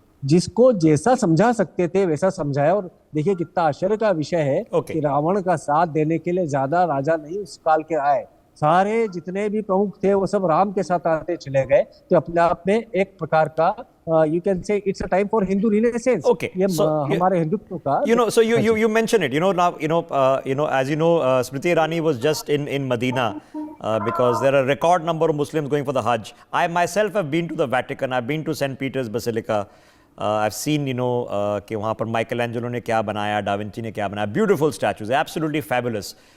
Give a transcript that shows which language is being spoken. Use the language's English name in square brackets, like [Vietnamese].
[Hindi] जिसको जैसा समझा सकते थे वैसा समझाया। और देखिए, कितना आश्चर्य का विषय है कि रावण का साथ देने के लिए ज्यादा राजा नहीं उस काल के आए। सारे जितने भी प्रमुख थे वो सब राम के साथ आते चले गए। तो अपने आप में एक प्रकार का [English] You can say it's a time for Hindu renaissance. Okay, [Hindi] ये [English] so [Hindi] हमारे हिंदुत्व का, [English] so you mention it, now, as you know, Smriti Irani was just in Medina, because there are a record number of Muslims going for the Hajj. I myself have been to the Vatican, I've been to St. Peter's Basilica. [Hindi] I've seen, कि वहाँ पर Michelangelo ने क्या बनाया, da Vinci ने क्या बनाया, [English] beautiful statues, absolutely fabulous.